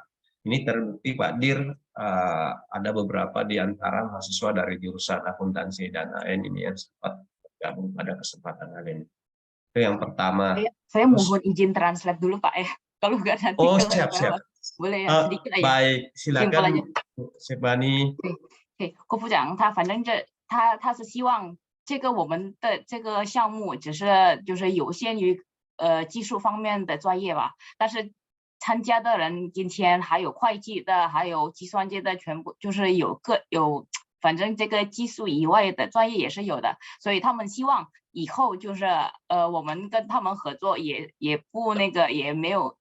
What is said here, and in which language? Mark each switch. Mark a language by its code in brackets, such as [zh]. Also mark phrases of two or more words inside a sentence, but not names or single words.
[id] Ini terbukti Pak Dir, ada beberapa di antara mahasiswa dari jurusan akuntansi dan AN ini yang sempat bergabung pada kesempatan hari ini. Itu yang pertama. Saya mohon izin translate dulu Pak ya. Kalau nggak nanti siap. Boleh ya, sedikit aja. Baik, silakan Bu Stefani. [zh] 对，郭部长他反正他是希望这个我们的这个项目只是就是有限于技术方面的专业吧，但是参加的人今天还有会计的，还有计算机的，全部就是有反正这个技术以外的专业也是有的，所以他们希望以后就是我们跟他们合作也不那个也没有。